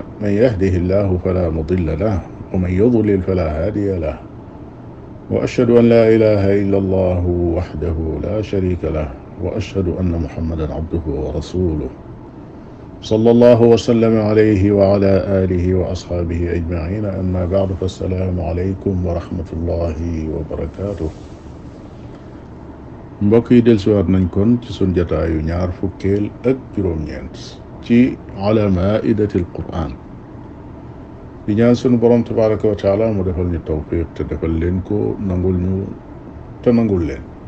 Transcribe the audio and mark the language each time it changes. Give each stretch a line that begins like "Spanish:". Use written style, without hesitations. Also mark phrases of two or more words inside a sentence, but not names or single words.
Arabic: من يهده الله فلا مضل له ومن يضلل فلا هادي له، وأشهد أن لا إله إلا الله وحده لا شريك له، وأشهد أن محمدا عبده ورسوله صلى الله وسلم عليه وعلى آله وأصحابه أجمعين. أما بعد، فالسلام عليكم ورحمة الله وبركاته.
Wolof: mbokk yi dellusiwaat nañ kon ci sun jataayu ñaar fukkeel ak juróom-ñeent ci ala maidatil quran di ñaan sunu borom
Arabic: تبارك وتعالى
Wolof: mu defal ñu tawfiq te defal leen ko, nangul ñu te nangul leen.